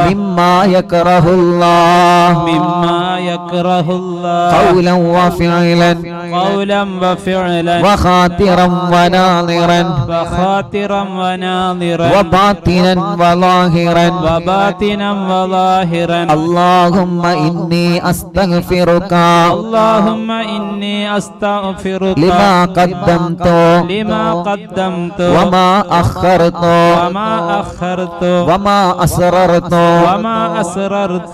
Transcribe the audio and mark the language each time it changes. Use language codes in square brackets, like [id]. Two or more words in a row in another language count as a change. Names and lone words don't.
[ar] مما يكره الله مما يكره الله قولا وفعلا قولا وفعلا وخاطرا وناظرا وخاطرا وناظرا وباطنا وظاهرا وباطنا وظاهرا. اللهم إني أستغفرك اللهم إني أستغفرك لما قدمت لما قدمت وما أخرت وما أخرت وما أسررت وما أسررت